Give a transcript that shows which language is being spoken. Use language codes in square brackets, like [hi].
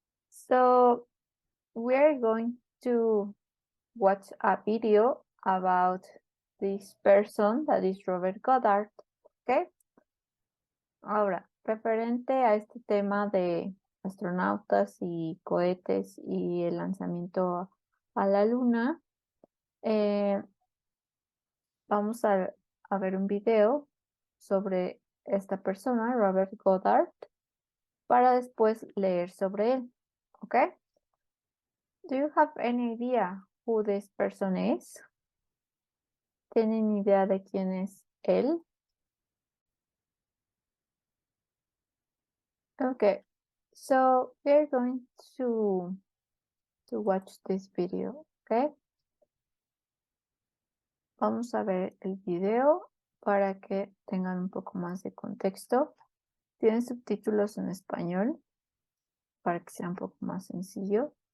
[en] So we're going to watch a video about this person that is Robert Goddard. Okay. [es] Ahora, referente a este tema de astronautas y cohetes y el lanzamiento a la luna, vamos a ver un video sobre esta persona, Robert Goddard, para después leer sobre él. [en] Okay? Do you have any idea who this person is? [es] ¿Tienen idea de quién es él? [en] Okay, so we're going to watch this video, okay? [es] Vamos a ver el video para que tengan un poco más de contexto. Tiene subtítulos en español para que sea un poco más sencillo.